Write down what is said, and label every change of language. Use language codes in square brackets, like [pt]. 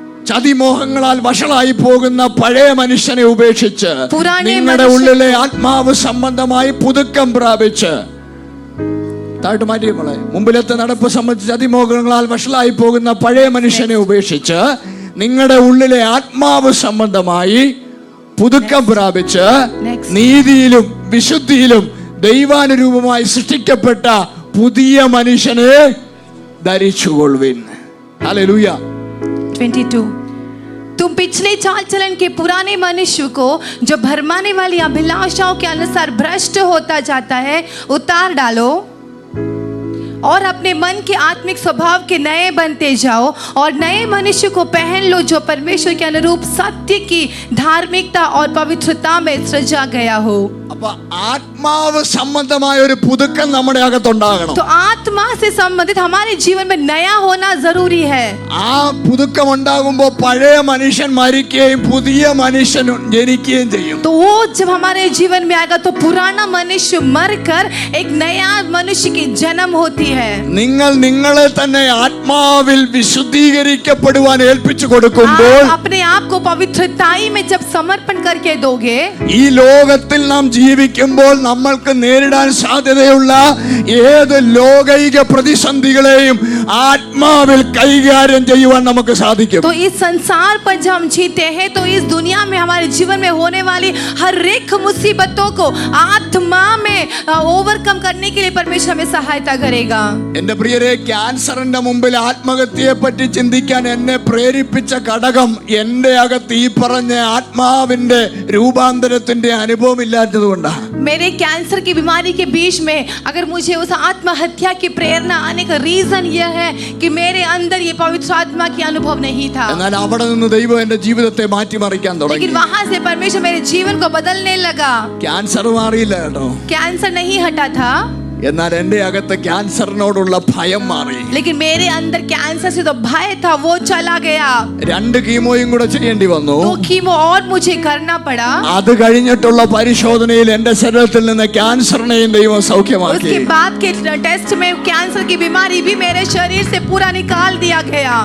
[ml] ചതിമോഹങ്ങളാൽ വഷളായി പോകുന്ന പഴയ മനുഷ്യനെ ഉപേക്ഷിച്ച് നിങ്ങളുടെ ഉള്ളിലെ ആത്മാവ് സംബന്ധമായി പുതുക്കം പ്രാപിച്ച്, താഴ്ത്തു മാറ്റിയപ്പോളെ, മുമ്പിലത്തെ നടപ്പ് സംബന്ധിച്ച് ചതിമോഹങ്ങളാൽ വഷളായി പോകുന്ന പഴയ മനുഷ്യനെ ഉപേക്ഷിച്ച് നിങ്ങളുടെ ഉള്ളിലെ ആത്മാവ് സംബന്ധമായി പുതുക്കം പ്രാപിച്ച് നീതിയിലും വിശുദ്ധിയിലും ദൈവാനുരൂപമായി സൃഷ്ടിക്കപ്പെട്ട പുതിയ മനുഷ്യനെ ധരിച്ചുകൊള്ളുവിൻ. ഹല്ലേലൂയ. [hi] 22 तुम पिछले चाल चलन के पुराने मनुष्य को जो भरमाने वाली अभिलाषाओं के अनुसार भ्रष्ट होता जाता है उतार डालो और अपने मन के आत्मिक स्वभाव के नए बनते जाओ और नए मनुष्य को पहन लो जो परमेश्वर के अनुरूप सत्य की धार्मिकता और पवित्रता में सृजा गया हो. [ml] അപ്പോൾ ആത്മാവ് സംബന്ധമായ ഒരു പുതുക്കം നമ്മുടെ അകത്തുണ്ടാകണം. [hi] तो आत्मा से संबंधित हमारे जीवन में नया होना जरूरी है. [ml] ആ പുതുക്കം ഉണ്ടാകുമ്പോൾ പഴയ മനുഷ്യൻ മരിക്കുകയും പുതിയ മനുഷ്യൻ ജനിക്കുകയും ചെയ്യും. [hi] तो वो जब हमारे जीवन में आएगा तो पुराना मनुष्य मरकर एक नया मनुष्य की जन्म होती है. [ml] നിങ്ങൾ നിങ്ങളെ തന്നെ ആത്മാവിൽ വിശുദ്ധീകരിക്കപ്പെടുവാൻ ഏൽപ്പിച്ചു കൊടുക്കുമ്പോൾ [hi] अपने आप को पवित्रताई में जब समर्पण करके दोगे [ml] ഈ ലോകത്തിൽ നാം ജീവിക്കുമ്പോൾ നമ്മൾക്ക് നേരിടാൻ സാധ്യതയുള്ള ഏത് ലോകൈക പ്രതിസന്ധികളെയും ആത്മാവിൽ കൈകാര്യം ചെയ്യുവാൻ നമുക്ക് സാധിക്കും. [hi] तो इस संसार पर जब हम जीते हैं तो इस दुनिया में हमारे जीवन में होने वाली हर एक मुसीबतों को आत्मा में ओवरकम करने के लिए परमेश्वर हमें सहायता करेगा. [ml] എന്റെ പ്രിയരെ, ക്യാൻസറിന്റെ മുമ്പിൽ ആത്മഹത്യയെ പറ്റി ചിന്തിക്കാൻ എന്നെ പ്രേരിപ്പിച്ച ഘടകം എന്റെ അകത്ത് ഈ പറഞ്ഞ ആത്മാവിന്റെ രൂപാന്തരത്തിന്റെ അനുഭവം ഇല്ലാത്തതുകൊണ്ടാണ്. [hi] मेरे कैंसर की बीमारी के बीच में अगर मुझे उस आत्महत्या की प्रेरणा आने का रीजन यह है कि मेरे अंदर ये पवित्र आत्मा की अनुभव नहीं था. [ml] എന്നാൽ അവിടെ നിന്ന് ദൈവം എന്റെ ജീവിതത്തെ മാറ്റിമറിക്കാൻ തുടങ്ങി. [hi] लेकिन वहां से परमेश्वर मेरे जीवन को बदलने लगा. [ml] ക്യാൻസർ മാറിയില്ല കേട്ടോ. [hi] कैंसर नहीं हटा था, [ml] എന്നാൽ എന്റെ അകത്ത് ക്യാൻസറിനോടുള്ള ഭയം മാറി. [hi] लेकिन मेरे अंदर कैंसर से तो भय था वो चला गया. [ml] 2 കീമോയും കൂടെ ചെയ്യേണ്ടി വന്നു. [hi] 2 कीमो और मुझे करना पड़ा. [ml] അത് കഴിഞ്ഞിട്ടുള്ള പരിശോധനയിൽ എന്റെ ശരീരത്തിൽ നിന്ന് ക്യാൻസറിനെയും ദൈവം സൗഖ്യമാക്കി. [hi] उसके बाद के टेस्ट में कैंसर की बीमारी भी मेरे शरीर से पूरा निकाल दिया गया.